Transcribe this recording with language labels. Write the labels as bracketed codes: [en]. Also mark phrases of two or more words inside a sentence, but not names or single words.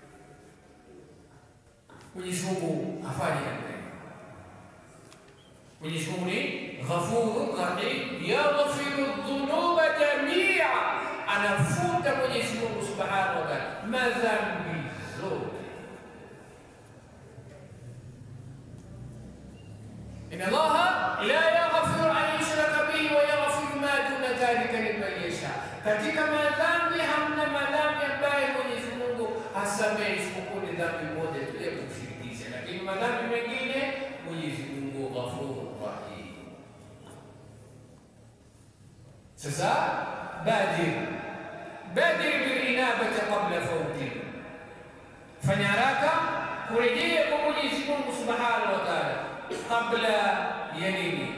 [sw] Mwenyezi Mungu afanye namna hiyo. Mwenyezi Mungu ni [ar] غفور رحيم يغفر الذنوب جميعا, [sw] anafuta Mwenyezi Mungu [ar] سبحانه وتعالى [sw] madhambi zote. [ar] إن الله لا يغفر أن يشرك به ويغفر ما دون ذلك لمن يشاء. [sw] Katika madhambi hamna madhambi ambayo Mwenyezi Mungu hasamehe isipokuwa ni dhambi moja tu ya kushirikisha, lakini madhambi mengine Mwenyezi Mungu [ar] غفور رحيم. [sw] Sasa [ar] بادر بالإنابة قبل الفوت, [sw] fanya haraka kurejea kwa Mwenyezi Mungu [ar] سبحانه وتعالى [sw] kabla ya nini?